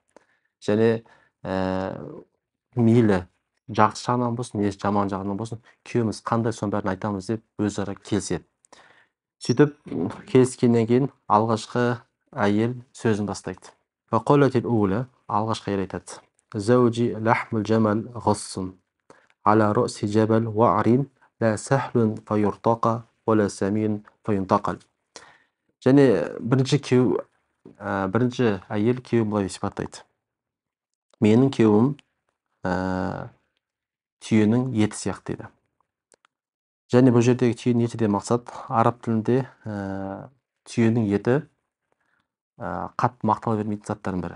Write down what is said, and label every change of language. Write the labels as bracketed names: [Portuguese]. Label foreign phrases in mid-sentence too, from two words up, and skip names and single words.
[Kazakh] Және мейлі жақсы жағынан болсын, немесе жаман жағынан болсын, күйеуіміз қандай, соның бәрін айтамыз деп өзара келіседі. Сөйтіп келіскеннен кейін алғашқы әйел сөзін бастайды. [Arabic] فقالت الأولى, [Kazakh] алғашқы әйел айтады. [Arabic] زوجي لحم جمل غث, على رأس جبل وعر، لا سهل فيرتقى، ولا سمين فينتقل. [Kazakh] Және бірінші әйел күйеуін былай сипаттайды. Менің күйеуім түйенің еті сияқты дейді. Және бұл жердегі түйенің еті де мақсат, араб тілінде түйенің еті қатты мақтала бермейтін заттардың бірі.